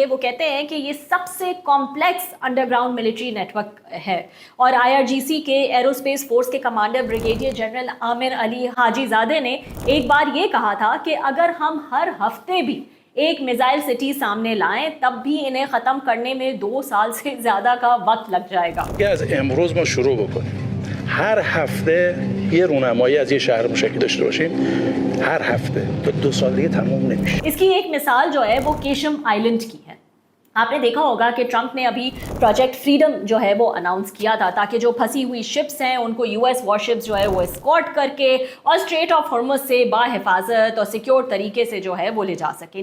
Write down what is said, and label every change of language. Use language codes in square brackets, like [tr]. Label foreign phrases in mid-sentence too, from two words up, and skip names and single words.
[hi] वो कहते हैं कि ये सबसे [en] complex underground military network [hi] है। और आईआरजीसी के [en] aerospace force [hi] के कमांडर [en] brigadier general [hi] आमिर अली हाजीजादे ने एक बार ये कहा था कि अगर हम हर हफ्ते भी एक [en] missile city [hi] सामने लाएं तब भी इन्हें ख़त्म करने में 2 साल से ज़्यादा का वक्त लग जाएगा। [fa] امروز ما شروع بکنیم هر هفته یه رونمایی از یه شهر مشکل داشته باشیم، هر هفته تا 2 سال دیگه تموم نمیشه। [hi] इसकी एक मिसाल जो है वो केशम आइलैंड की है। आपने देखा होगा कि ट्रंप ने अभी प्रोजेक्ट फ्रीडम जो है वो अनाउंस किया था ताकि जो फंसी हुई शिप्स हैं उनको [en] US warships [hi] जो है वो एस्कॉर्ट करके और स्ट्रेट ऑफ हॉर्मुज़ से बाहिफाजत और सिक्योर तरीके से जो है वो ले जा सके।